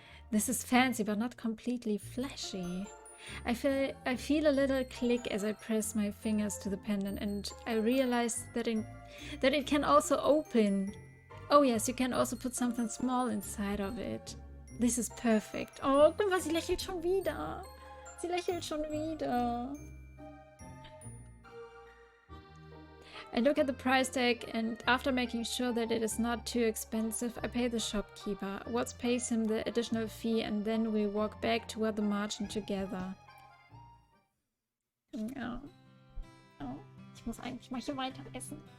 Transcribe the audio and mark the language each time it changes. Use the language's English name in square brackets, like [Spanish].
[English] This is fancy, but not completely flashy. I feel a little click as I press my fingers to the pendant, and I realize that it can also open. Oh yes, you can also put something small inside of it. This is perfect. [German] Oh, guck mal, sie lächelt schon wieder. Sie lächelt schon wieder. [English] I look at the price tag, and after making sure that it is not too expensive, I pay the shopkeeper. Watts pays him the additional fee, and then we walk back toward the margin together. [German] Ja. Oh, ich muss eigentlich mal hier weiter essen.